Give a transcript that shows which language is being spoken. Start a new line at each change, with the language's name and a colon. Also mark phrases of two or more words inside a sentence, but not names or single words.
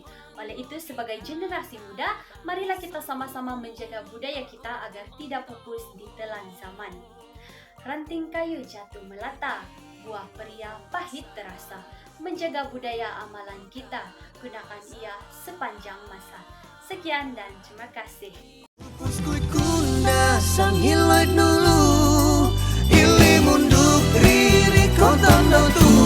Malay: Oleh itu, sebagai generasi muda, marilah kita sama-sama menjaga budaya kita agar tidak pupus di telan zaman. Ranting kayu jatuh melata, buah pria pahit terasa. Menjaga budaya amalan kita, gunakan ia sepanjang masa. Sekian dan terima kasih.
Central Dusun: Sang hilait nulu ili munduk riri kau tandau